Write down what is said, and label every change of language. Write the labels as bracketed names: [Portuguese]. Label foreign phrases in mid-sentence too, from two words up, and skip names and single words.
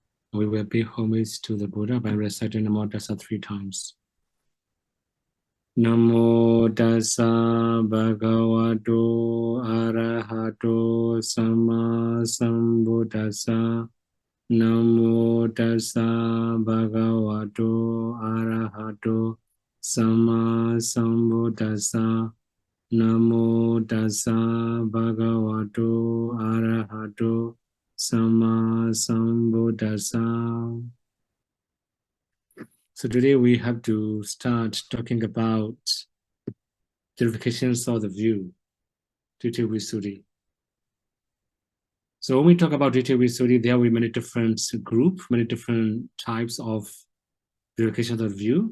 [English] We will pay homage to the Buddha by reciting [Pali] Namo Tassa [English] 3 times. [Pali] Namo Tassa Bhagavato Arahato Sama Sambuddhassa. Namo Tassa Bhagavato Arahato Sama Sambuddhassa. Namo Tassa Bhagavato Arahato Sama Sambuddhassa. [English] So today we have to start talking about purifications of the view, Diṭṭhivisuddhi. So when we talk about Diṭṭhivisuddhi, there will be many different groups, many different types of purifications of the view.